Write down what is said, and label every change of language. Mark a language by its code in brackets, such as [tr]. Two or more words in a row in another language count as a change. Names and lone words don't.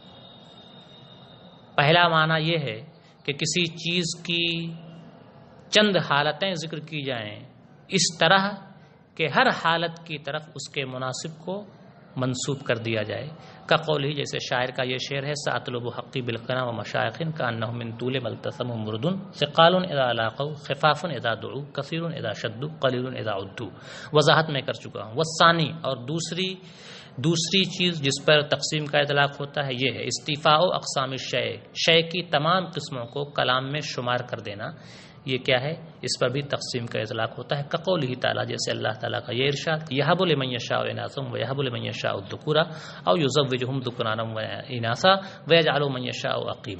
[ur] پہلا معنی یہ ہے کہ کسی چیز کی چند حالتیں ذکر کی جائیں اس طرح کہ ہر حالت کی طرف اس کے مناسب کو منسوب کر دیا جائے. کا قول ہی، جیسے شاعر کا یہ شعر ہے، [ar] ساطلب حقی بالقنا و مشائخ کانہم من طول ملتسم مردن ثقال اذا لاقوا خفاف اذا دعوا کثیر اذا شدوا قلیل اذا عدوا. [ur] وضاحت میں کر چکا ہوں. والثانی، اور دوسری چیز جس پر تقسیم کا اطلاق ہوتا ہے یہ ہے [ar] استیفاء اقسام الشیء، [ur] شے کی تمام قسموں کو کلام میں شمار کر دینا. یہ کیا ہے؟ اس پر بھی تقسیم کا اطلاق ہوتا ہے. [ar] کقولہ تعالیٰ، [ur] جیسے اللہ تعالیٰ کا یہ ارشاد، [ar] یہب لمن یشاء اناثا ویہب لمن یشاء الذکور او یزوجہم ذکرانا واناثا ویجعل من یشاء عقیما.